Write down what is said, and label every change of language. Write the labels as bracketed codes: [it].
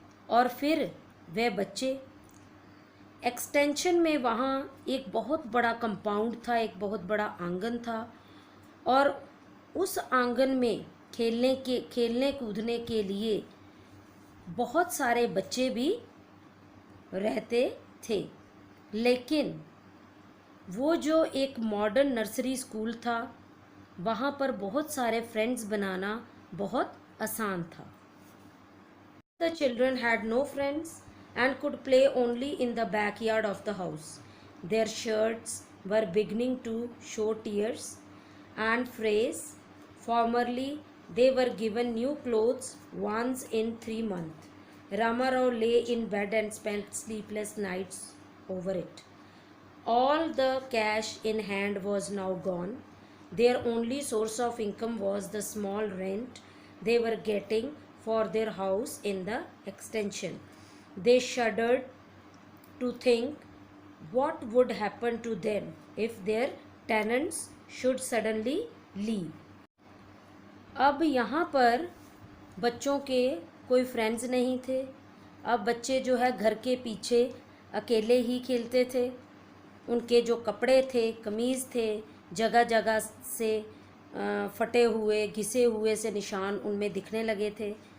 [hi] और फिर वह बच्चे एक्सटेंशन में, वहाँ एक बहुत बड़ा कंपाउंड था, एक बहुत बड़ा आंगन था और उस आंगन में खेलने कूदने के लिए बहुत सारे बच्चे भी रहते थे। लेकिन वो जो एक मॉडर्न नर्सरी स्कूल था, वहाँ पर बहुत सारे फ्रेंड्स बनाना बहुत आसान था। [en] The children had no friends and could play only in the backyard of the house. Their shirts were beginning to show tears and frays. Formerly, they were given new clothes once in 3 months. Ramarao lay in bed and spent sleepless nights over it. All the cash in hand was now gone. Their only source of income was the small rent they were getting for their house in the extension. They shuddered to think what would happen to them if their tenants should suddenly leave. [hi] अब यहाँ पर बच्चों के कोई friends नहीं थे। अब बच्चे जो है घर के पीछे अकेले ही खेलते थे। उनके जो कपड़े थे, कमीज़ थे, जगह जगह से फटे हुए, घिसे हुए से निशान उनमें दिखने लगे थे।